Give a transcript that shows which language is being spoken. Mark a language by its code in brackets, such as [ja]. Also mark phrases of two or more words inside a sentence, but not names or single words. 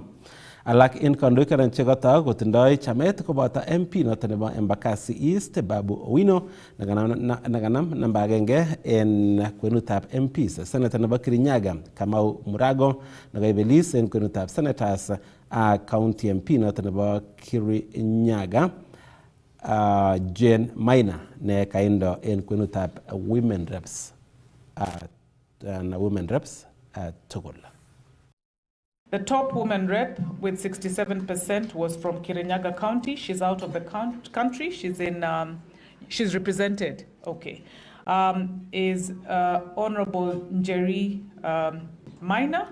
[kln] Alak en kandoik che kotok kotindoi chamet koboto MP noton nebo Embakasi East Babu Owino nekanam namba agenge en kwenutab MPs. Senator nebo Kirinyaga Kamau Murago nekaibelis en kwenutab [en] senators county MP [kln] noton nebo Kirinyaga Jane Maina ne kaindo en kwenutab [en] women reps [kln] tugul. [en] The top woman rep with 67% was from Kirinyaga County. She's out of the country. She's in. She's represented. Okay, is Honorable Njeri Maina.